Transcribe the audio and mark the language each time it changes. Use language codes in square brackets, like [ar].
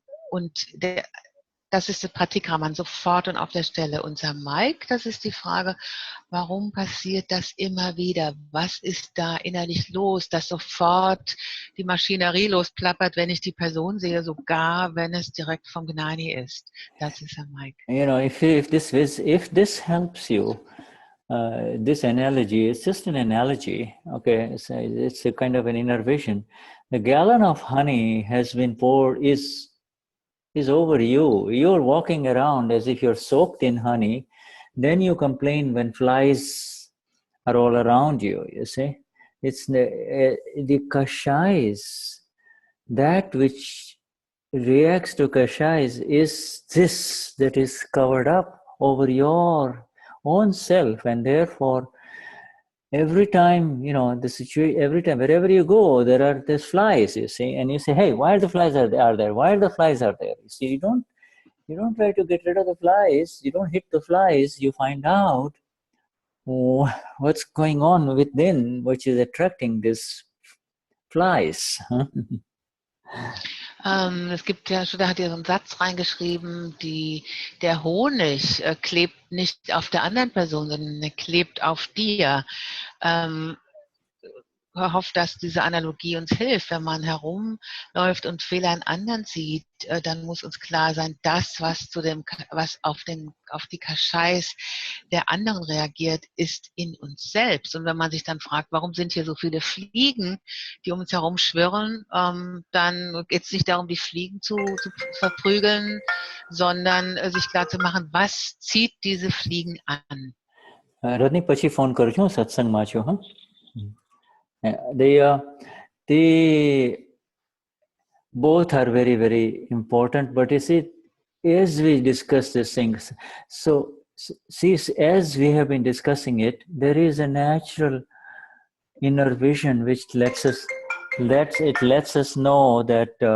[de] Und das ist das Pratikraman, sofort und auf der Stelle. Und Samayik, das ist die Frage, warum passiert das immer wieder? Was ist da innerlich los, dass sofort die Maschinerie losplappert, wenn ich die Person sehe, sogar wenn es direkt vom Gnani ist? Das ist Samayik. [en] If this helps you, this analogy, it's just an analogy, okay? It's a kind of an inner vision. The gallon of honey has been poured, is over you. You're walking around as if you're soaked in honey. Then you complain when flies are all around you, you see. It's the kashais, that which reacts to kashais is this that is covered up over your own self, and therefore every time, the situation, every time, wherever you go, there are these flies, you see, and you say, hey, why are the flies are there? Why are the flies are there? You see, you don't try to get rid of the flies, you don't hit the flies, you find out what's going on within, which is attracting these flies. Huh? [de] Es gibt ja, Shuddha hat hier so einen Satz reingeschrieben, der Honig klebt nicht auf der anderen Person, sondern er klebt auf dir. Hoffe, dass diese Analogie uns hilft. Wenn man herumläuft und Fehler in anderen sieht, dann muss uns klar sein, das, was auf die Kaschais der anderen reagiert, ist in uns selbst. Und wenn man sich dann fragt, warum sind hier so viele Fliegen, die um uns herum schwirren, dann geht es nicht darum, die Fliegen zu verprügeln, sondern sich klar zu machen, was zieht diese Fliegen an. [en] Rodney, [gu] પછી phone કરું છું સત્સંગમાં છું. હા, [en] they both are very, very important, but you see, as we discuss these things, so see, as we have been discussing it, there is a natural inner vision which lets us know that